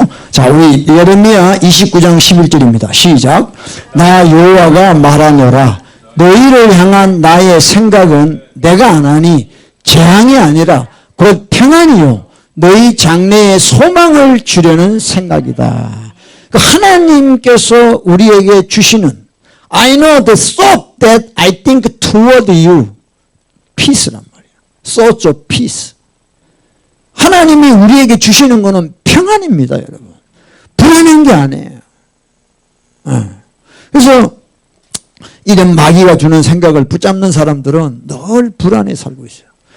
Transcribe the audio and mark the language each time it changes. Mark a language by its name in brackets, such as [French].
[Korean] 자, 우리 예레미야 29장 11절입니다. 시작. 나 여호와가 말하노라. 너희를 향한 나의 생각은 내가 안 하니 재앙이 아니라 곧 평안이요. 너희 장래에 소망을 주려는 생각이다. 하나님께서 우리에게 주시는 [English] I know the thought that I think toward you. [Korean] peace란 말이에요. [English] thoughts of peace. [Korean] 하나님이 우리에게 주시는 것은 평안입니다, 여러분. 불안한 게 아니에요. 그래서 이런 마귀가 주는 생각을 붙잡는 사람들은 늘 불안에 살고 있어요.